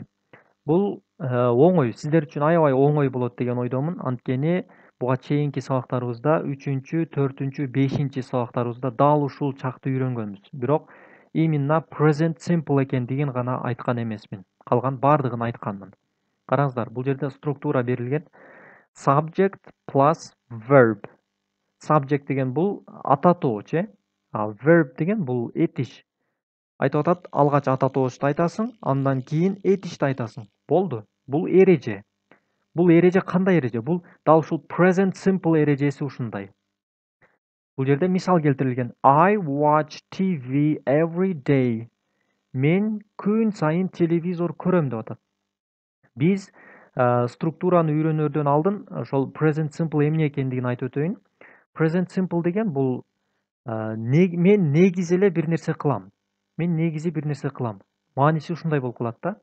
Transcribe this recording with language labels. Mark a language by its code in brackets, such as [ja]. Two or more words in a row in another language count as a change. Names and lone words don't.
[ky] Бул оңой, сиздер үчүн аябай оңой болот деген ойдомун. Анткени буга чейинки сабактарыбызда 3-чү, 4-чү, 5-чи сабактарыбызда дал ушул чакты үйрөнгөнбүз. Бирок именно [en] present simple [ky] экендигин гана айткан эмесмин. Калган бардыгын айтканмын. Караңыздар, бул жерде структура берилген. [en] Subject plus verb. [ky] Subject деген бул ата тоочу, verb деген бул этиш. Айтып атат, алгач ата тоочту айтасың, андан кийин этишти айтасың. Болду. Бул эреже. Бул эреже кандай эреже? Бул дал ушул [en] present simple [ky] эрежеси ушундай. Бул жерде мисал келтирилген. [en] I watch TV every day. [ky] Мен күн сайын телевизор көрөм деп атат. Биз структураны үйрөнөрдөн алдын ошол [en] present simple [ky] эмне экендигин айтып өтөйүн. [en] Present simple [ky] деген бул мен негизи эле бир нерсе кылам. Мен негизи бир нерсе кылам. Мааниси ушундай болуп калат да.